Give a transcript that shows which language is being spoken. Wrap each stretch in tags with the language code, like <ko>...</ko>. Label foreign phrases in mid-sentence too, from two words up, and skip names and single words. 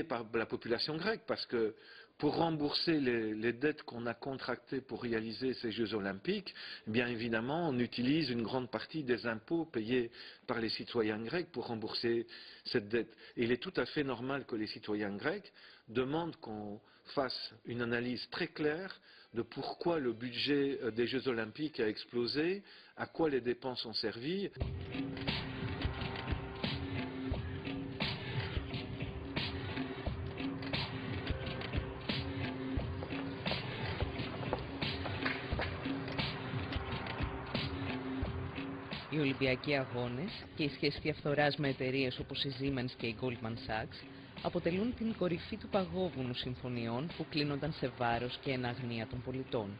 <fr>par la population grecque, parce que pour rembourser les dettes qu'on a contractées pour réaliser ces Jeux Olympiques, bien évidemment, on utilise une grande partie des impôts payés par les citoyens grecs pour rembourser cette dette. Et il est tout à fait normal que les citoyens grecs demandent qu'on fasse une analyse très claire de pourquoi le budget des Jeux Olympiques a explosé, à quoi les dépenses ont servi.</fr> <el>Οι Ολυμπιακοί Αγώνες και η σχέση διαφθοράς με εταιρείες όπως η Siemens και η Goldman Sachs αποτελούν την κορυφή του παγόβουνου συμφωνιών που κλείνονταν σε βάρος και εν αγνία των πολιτών.</el>